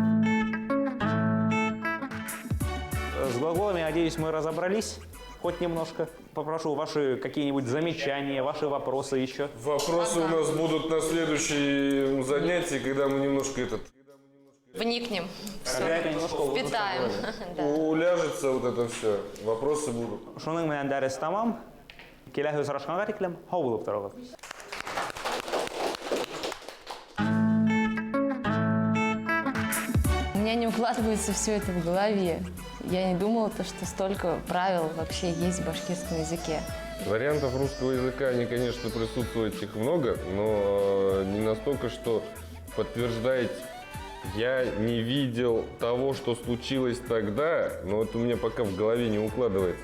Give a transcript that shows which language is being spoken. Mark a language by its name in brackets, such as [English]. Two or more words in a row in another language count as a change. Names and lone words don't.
[Russian] С глаголами, надеюсь, мы разобрались хоть немножко. Попрошу ваши какие-нибудь замечания, ваши вопросы еще. Вопросы у нас будут на следующем занятии, когда мы немножко Вникнем. Когда это немножко Впитаем. Да. уляжется вот это все. Вопросы будут. [Bashkir] Шуның менән дәрес тамам. Киләһе сорашканга тиклем һау булып торыгыз. [Russian] У меня не укладывается все это в голове. Я не думала, что столько правил вообще есть в башкирском языке. Вариантов русского языка, они, конечно, присутствуют, их много, но не настолько, что подтверждать я не видел того, что случилось тогда, но вот у меня пока в голове не укладывается.